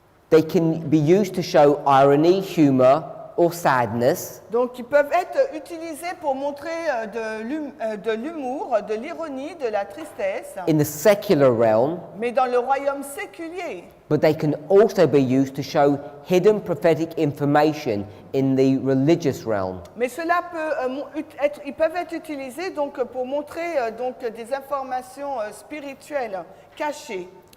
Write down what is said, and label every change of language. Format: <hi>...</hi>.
<en>They can be used to show irony, humor, or sadness</en> <fr>Donc, ils peuvent être utilisés pour montrer de l'humour, de l'ironie, de la tristesse,</fr> <en>in the secular realm,</en> <fr>mais dans le royaume séculier.</fr> <en>but they can also be used to show hidden prophetic information in the religious realm.</en> <fr>Mais cela peut ils peuvent être utilisés donc pour montrer donc des informations spirituelles cachées.</fr>